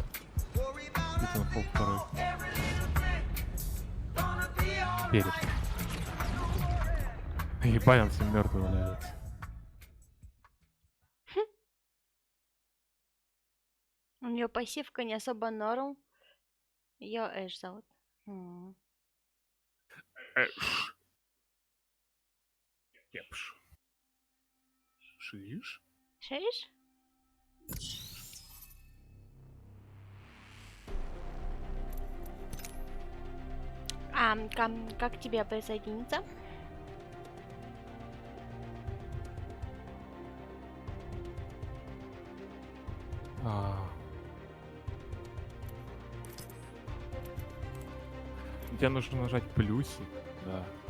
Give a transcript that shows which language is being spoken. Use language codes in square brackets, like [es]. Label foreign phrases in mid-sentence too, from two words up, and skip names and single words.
[ru] Titanfall 2. Перед. Ебать, он все мертвый валяется. У нее пассивка не особо норм. Ее Эш зовут. М. Кепш. Шиш? Шеешь? А как тебе присоединиться? Тебе нужно нажать плюсик, да.